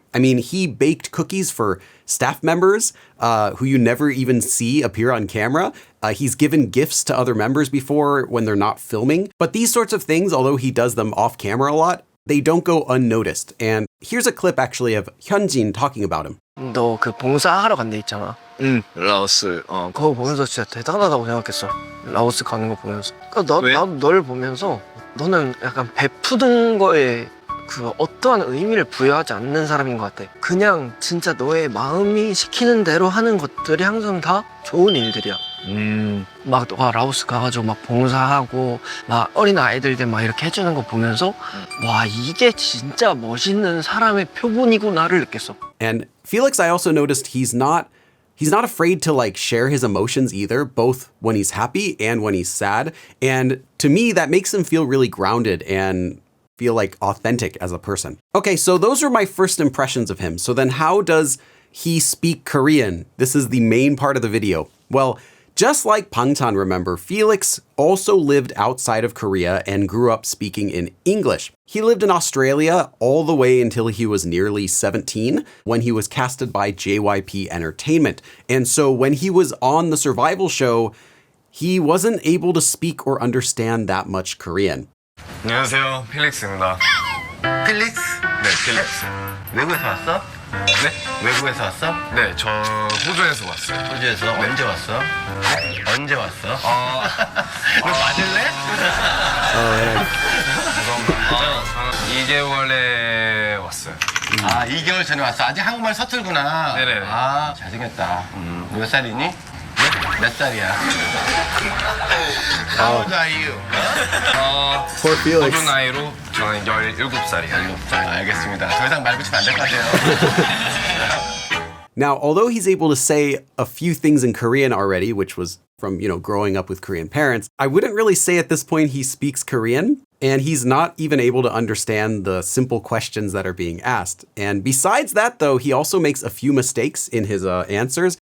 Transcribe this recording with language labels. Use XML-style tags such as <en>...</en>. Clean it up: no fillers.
<en>I mean, he baked cookies for staff members who you never even see appear on camera. He's given gifts to other members before when they're not filming. But these sorts of things, although he does them off camera a lot, they don't go unnoticed. And here's a clip actually of Hyunjin talking about him.</en> <ko>너 그 봉사하러 간 데 있잖아. 라오스. 그거 보면서 진짜 대단하다고 생각했어. 라오스 가는 거 보면서. 그러니까 왜? 나도 널 보면서 너는 약간 베푸는 거에 그 어떠한 의미를 부여하지 않는 사람인 것 같아. 그냥 진짜 너의 마음이 시키는 대로 하는 것들이 항상 다 좋은 일들이야. 막 너가 라오스 가가지고 막 봉사하고 막 어린 아이들들 막 이렇게 해주는 거 보면서 와 이게 진짜 멋있는 사람의 표본이구나를 느꼈어.</ko> <en>And Felix, I also noticed he's not afraid to like share his emotions either, both when he's happy and when he's sad. And to me, that makes him feel really grounded and feel like authentic as a person. Okay, so those are my first impressions of him. So then how does he speak Korean? This is the main part of the video. Well, just like Bangtan, remember, Felix also lived outside of Korea and grew up speaking in English. He lived in Australia all the way until he was nearly 17 when he was casted by JYP Entertainment. And so when he was on the survival show, he wasn't able to speak or understand that much Korean.</en> <ko>안녕하세요, 필릭스입니다. 필릭스? 네, 필릭스. 외국에서 왔어? 네? 외국에서 왔어? 네, 저 호주에서 왔어요. 호주에서? 네. 언제 왔어? 언제 왔어? 너 맞을래? 저는 2개월에 왔어요. 아, 2개월 전에 왔어. 아직 한국말 서툴구나. 네네. 아, 잘생겼다. 몇 살이니? 몇 살이야?</ko> <en>How old are you? Poor Felix.</en> <ko>호주 나이로 저는 17살이에요. 알겠습니다. 더 이상 말 붙이면 안 될 것 같아요.</ko> <en>Now, although he's able to say a few things in Korean already, which was from, growing up with Korean parents, I wouldn't really say at this point he speaks Korean, and he's not even able to understand the simple questions that are being asked. And besides that, though, he also makes a few mistakes in his answers.</en>